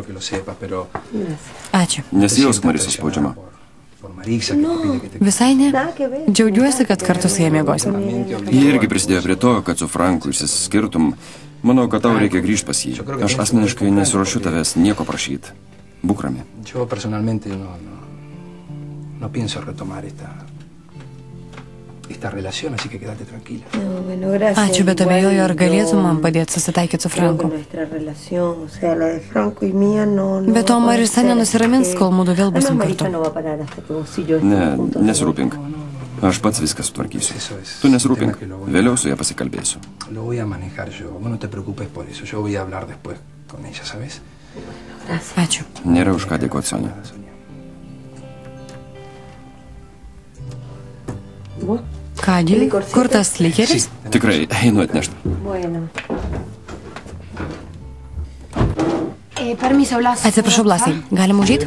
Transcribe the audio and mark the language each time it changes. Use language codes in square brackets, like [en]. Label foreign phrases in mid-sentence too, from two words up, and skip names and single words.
[lt] Ačiū. Nesijausk Marisos spaudžiama. Visai ne. Džiaugiuosi, kad kartu su jie miegosim. Jie irgi prisidėjo prie to, kad su Franku išsiskirtum. Manau, kad tau reikia grįžti pas jį. Aš asmeniškai nesiruošiu tavęs nieko prašyti. Būk rami. [es] Yo personalmente no pienso retomar esta relación, así que quédate tranquila. [lt] Ačiū, bet abejoju, ar galėtum man padėti susitaikyti su Franku. Bet to Marisa nenusiramins, kol mūdu vėl busim kartu. Ne, nesirūpink. Aš pats viską sutvarkysiu. Tu nesirūpink. Vėliau su ją pasikalbėsiu. [es] Lo voy a manejar yo. No te preocupes por eso. Yo voy a hablar después con ella, ¿sabes? [lt] Ačiū. Nėra už ką dėkoti, Sonia. Kągi, kur tas likeris? Tikrai, einu atnešti. Atsiprašau, Blasai, galim užeiti?